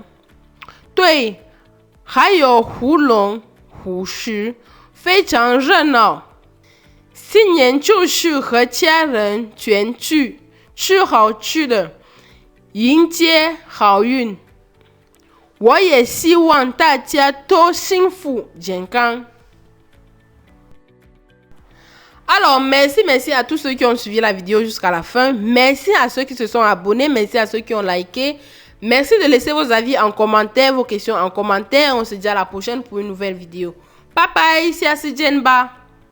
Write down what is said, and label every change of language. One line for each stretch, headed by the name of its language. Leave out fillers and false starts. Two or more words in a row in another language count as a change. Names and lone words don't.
Chinese: 对，还有胡龙、虎狮，非常热闹。新年就是和家人团聚，吃好吃的，迎接好运。我也希望大家都幸福健康。
French: Alors, merci à tous ceux qui ont suivi la vidéo jusqu'à la fin. Merci à ceux qui se sont abonnés. Merci à ceux qui ont liké. Merci de laisser vos avis en commentaire, vos questions en commentaire. On se dit à la prochaine pour une nouvelle vidéo.
English: Bye bye,
French: c'est Asijenba.